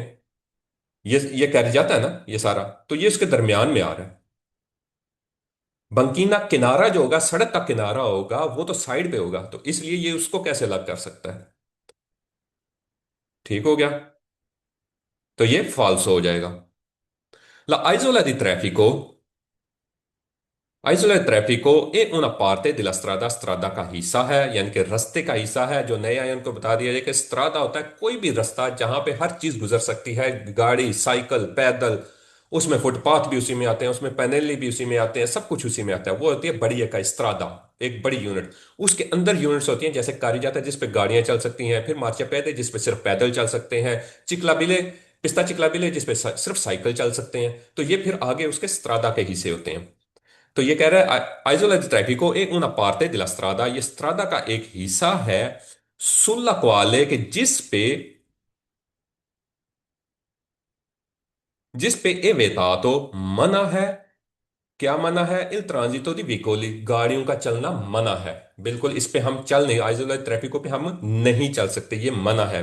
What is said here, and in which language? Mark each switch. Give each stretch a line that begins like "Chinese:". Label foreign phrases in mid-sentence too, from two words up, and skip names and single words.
Urdu: یہ کیری جاتا ہے نا یہ سارا، تو یہ اس کے درمیان میں آ رہا ہے. بنکینا کنارا جو ہوگا، سڑک کا کنارا ہوگا، وہ تو سائیڈ پے ہوگا، تو اس لیے یہ اس کو کیسے الگ کر سکتا ہے. ٹھیک ہو گیا۔ تو یہ فالس ہو جائے گا.
Italian: La isola di traffico. isola di traffico è una parte della strada,
Urdu: strada کا حصہ ہے، یعنی کہ راستے کا حصہ ہے. جو نئے آئے ان کو بتا دیا جائے کہ سترادا ہوتا ہے کوئی بھی راستہ جہاں پے ہر چیز گزر سکتی ہے، گاڑی، سائیکل، پیدل. اس میں فٹ پاتھ بھی اسی میں آتے ہیں، اس میں پینیلی بھی اسی میں آتے ہیں، سب کچھ اسی میں آتا ہے. وہ ہوتی ہے بڑی اکائی سترادا، ایک بڑی یونٹ۔ اس کے اندر یونٹس ہوتی ہیں، جیسے کاریجاتا جس پے گاڑیاں چل سکتی ہیں، پھر مارچیاپیڈے جس پے صرف پیدل چل سکتے ہیں، چکلابیلے,
Italian: pista ciclabile
Urdu: جس پے صرف سائیکل چل سکتے ہیں. تو یہ پھر آگے اس کے سترادا کے حصے ہوتے ہیں. تو یہ کہہ رہا ہے آئسولا
Italian: di traffico è una parte della strada,
Urdu: یہ سترادا کا ایک حصہ ہے,
Italian: sulla quale
Urdu: کہ جس پے
Italian: è vietato
Urdu: منع ہے. کیا منع ہے?
Italian: il transito di veicoli,
Urdu: گاڑیوں کا چلنا منع ہے۔ بالکل اس پے ہم چل نہیں، آئسولا ٹریفکو پے ہم نہیں چل سکتے، یہ منع ہے.